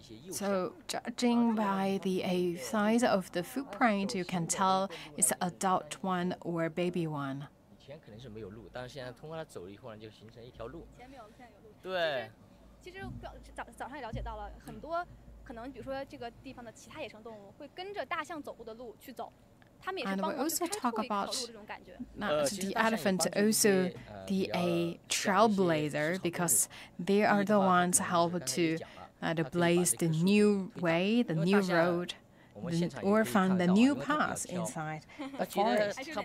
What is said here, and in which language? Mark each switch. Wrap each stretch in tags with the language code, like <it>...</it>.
<en>So judging by the size of the footprint, you can tell it's an adult one or baby one.</en> <zh>以前可能是没有路，但是现在通过它走了以后呢，就形成一条路。以前没有，现在有路。对。其实早上也了解到了很多。可能比如说这个地方的其他野生动物会跟着大象走过的路去走，他们也是帮忙去开拓一条路这种感觉。</zh> <en>The elephant also a trailblazer because they are the ones help to blaze the new way, the new road or find the new paths inside the forest.</en>